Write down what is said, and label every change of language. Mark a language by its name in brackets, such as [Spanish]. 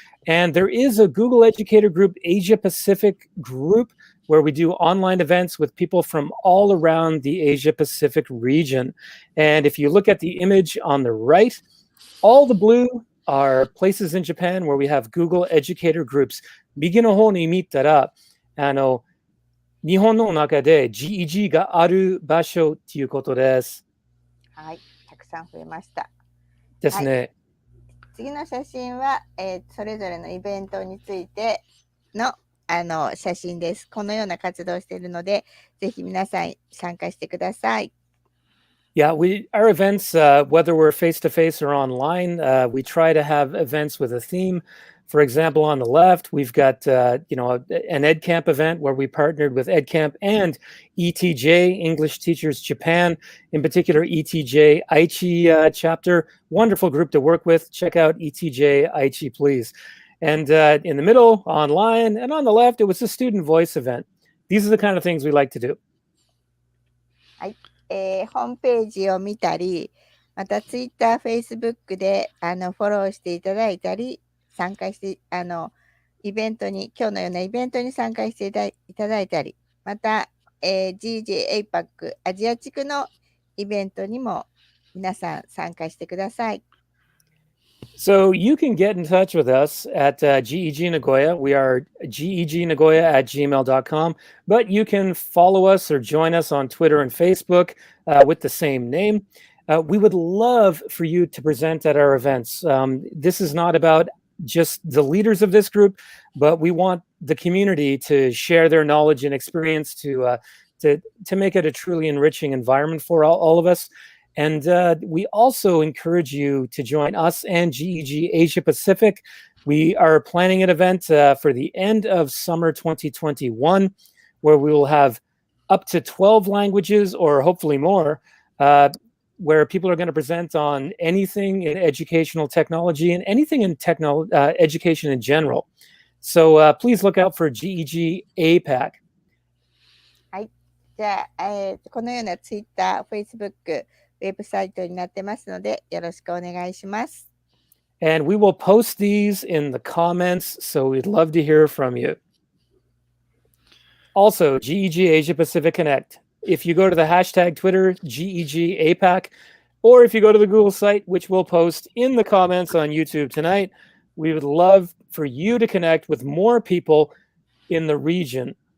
[English] And there is a Google Educator Group Asia Pacific group where we do online events with people from all around the Asia Pacific region. And if you look at the image on the right, all the blue are places in Japan where we have Google Educator Groups. [Japanese] 右の方に見たら、日本の中で GEG がある場所ということです。はい、たくさん増えました。ですね。はい、次の写真は、それぞれのイベントについての、写真です。このような活動をしているので、ぜひ皆さん参加してください。 [English] Yeah, our events, whether we're face-to-face or online, we try to have events with a theme. For example, on the left, we've got, an EdCamp event where we partnered with EdCamp and ETJ, English Teachers Japan, in particular, ETJ Aichi chapter. Wonderful group to work with. Check out ETJ Aichi, please. And in the middle, online, and on the left, it was a student voice event. These are the kind of things we like to do. [Japanese] はい、ホームページを見たり、また Twitter、Facebook でフォローしていただいたり、参加してイベントに今日のようなイベントに参加していただいたり、また、GEG APAC アジア地区のイベントにも皆さん参加してください。 [English] So you can get in touch with us at GEG Nagoya. We are gegnagoya@gmail.com, but you can follow us or join us on Twitter and Facebook with the same name. We would love for you to present at our events. This is not about just the leaders of this group, but we want the community to share their knowledge and experience to make it a truly enriching environment for all of us. And we also encourage you to join us and GEG Asia Pacific. We are planning an event for the end of summer 2021, where we will have up to 12 languages or hopefully more, where people are going to present on anything in educational technology and anything in education in general. So please look out for GEG APAC. [Japanese] はい、じゃあ、このような Twitter、Facebook、ウェブサイトになってますので、よろしくお願いします。 [English] And we will post these in the comments, so we'd love to hear from you. Also, GEG Asia Pacific Connect. If you go to the hashtag Twitter, GEG APAC, or if you go to the Google site, which we'll post in the comments on YouTube tonight, we would love for you to connect with more people in the region.